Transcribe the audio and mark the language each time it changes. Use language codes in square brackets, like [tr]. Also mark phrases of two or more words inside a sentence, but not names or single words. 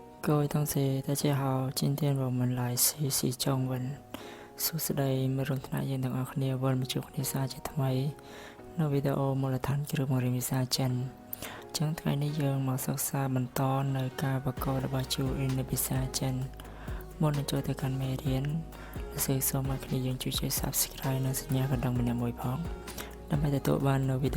[zh] 各位同学，大家好，今天我们来学习中文。 [km] សួស្តីមិត្តរួមថ្នាក់យើងទាំងអស់គ្នាវិលមកជួបគ្នាសាជាថ្មីនៅវីដេអូមូលដ្ឋានគ្រឿងបង្រៀនភាសាចិនអញ្ចឹងថ្ងៃនេះយើងមកសិក្សាបន្តនៅការបង្កប់របស់ Juin នៅ ភាសាចិនមុននឹងចូលទៅកាន់មេរៀនសូមឲ្យគ្នាយើងជួយចុច Subscribe និងសញ្ញាកណ្ដឹងម្នាក់មួយផងដើម្បីទទួលបាននូវវីដេ